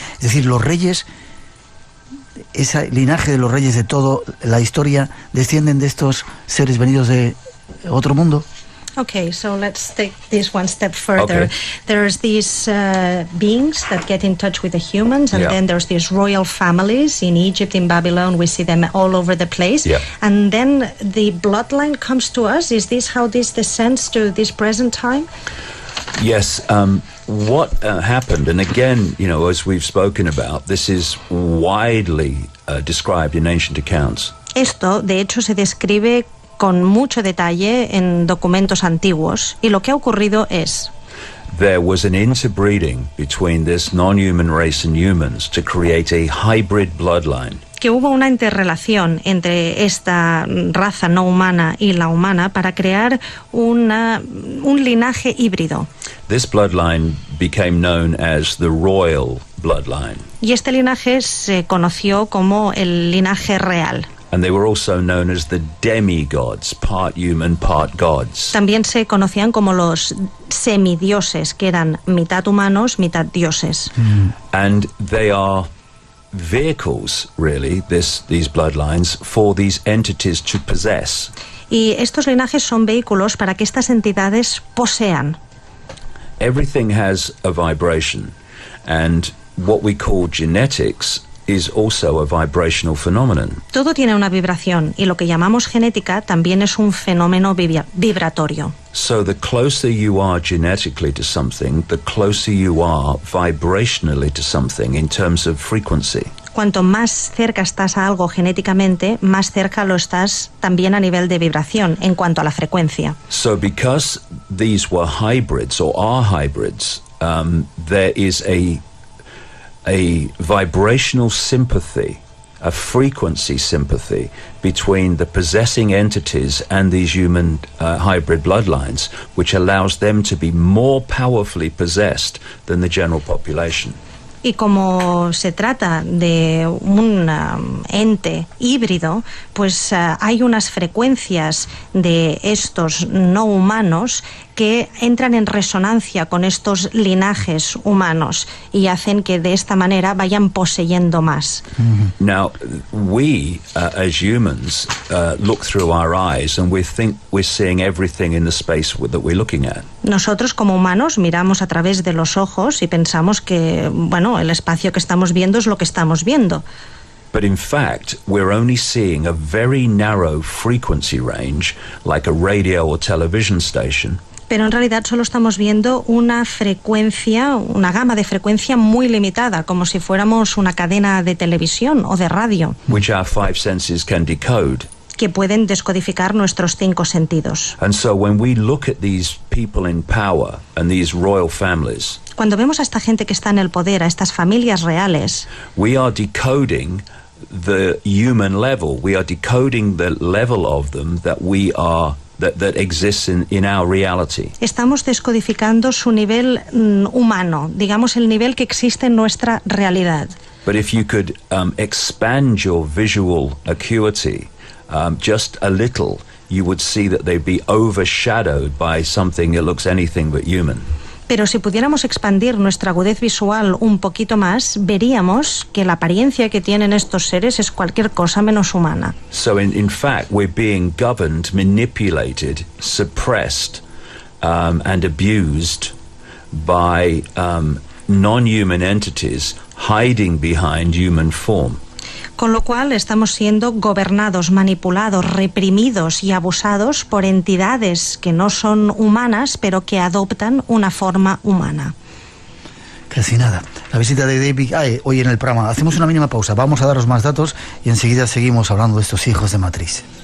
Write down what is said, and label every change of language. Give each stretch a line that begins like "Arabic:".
Spanish: Es decir, los reyes, ese linaje de los reyes de toda la historia, descienden de estos seres venidos de otro mundo.
English: Okay, so let's take this one step further. Okay. There's these beings that get in touch with the humans, and then there's these royal families in Egypt, in Babylon. We see them all over the place. Yeah. And then the bloodline comes to us. Is this how this descends to this present time? Yes. What happened, and again, as we've spoken about, this is widely described in ancient accounts.
Spanish: Esto, de hecho, se describe con mucho detalle en documentos antiguos, y lo que ha ocurrido es
English: there was an interbreeding between this non-human race and humans to create a hybrid bloodline.
Spanish: Que hubo una interrelación entre esta raza no humana y la humana para crear un linaje híbrido.
English: This bloodline became known as the royal bloodline.
Spanish: Y este linaje se conoció como el linaje real.
English: And they were also known as the demigods, part human, part gods.
Spanish: También se conocían como los semidioses, que eran mitad humanos, mitad dioses.
English: And they are vehicles, really, these bloodlines, for these entities to possess.
Spanish: Y estos linajes son vehículos para que estas entidades posean.
English: Everything has a vibration, and what we call genetics is also a vibrational phenomenon.
Spanish: Todo tiene una vibración y lo que llamamos genética también es un fenómeno vibratorio.
English: So the closer you are genetically to something, the closer you are vibrationally to something in terms of frequency.
Spanish: Cuanto más cerca estás a algo genéticamente, más cerca lo estás también a nivel de vibración en cuanto a la frecuencia.
English: So because these were hybrids or are hybrids, there is a vibrational sympathy, a frequency sympathy between the possessing entities and these human hybrid bloodlines, which allows them to be more powerfully possessed than the general population.
Spanish: Y como se trata de un ente híbrido, pues hay unas frecuencias de estos no humanos que entran en resonancia con estos linajes humanos y hacen que de esta manera vayan poseyendo más.
English: Now, we as humans look through our eyes and we think we're seeing everything in the space that we're looking at.
Spanish: Nosotros como humanos miramos a través de los ojos y pensamos que, bueno, el espacio que estamos viendo es lo que estamos viendo.
English: But in fact, we're only seeing a very narrow frequency range, like a radio or television station.
Spanish: Pero en realidad solo estamos viendo una frecuencia, una gama de frecuencia muy limitada, como si fuéramos una cadena de televisión o de radio,
English: Which our five senses can decode.
Spanish: que pueden descodificar nuestros 5 sentidos.
English: And so when we look at these people in power and these royal families,
Spanish: Cuando vemos a esta gente que está en el poder, a estas familias reales,
English: we are decoding the human level. We are decoding the level of them that we are that exists in our reality.
Spanish: estamos descodificando su nivel humano, digamos el nivel que existe en nuestra realidad.
English: But if you could expand your visual acuity just a little, you would see that they'd be overshadowed by something that looks anything but human.
Spanish: Pero si pudiéramos expandir nuestra agudez visual un poquito más, veríamos que la apariencia que tienen estos seres es cualquier cosa menos humana.
English: So in fact, we're being governed, manipulated, suppressed, and abused by non-human entities hiding behind human form.
Spanish: Con lo cual estamos siendo gobernados, manipulados, reprimidos y abusados por entidades que no son humanas, pero que adoptan una forma humana. Casi nada. La visita de David hoy en el programa. Hacemos una mínima pausa. Vamos a daros más datos y enseguida seguimos hablando de estos hijos de matriz.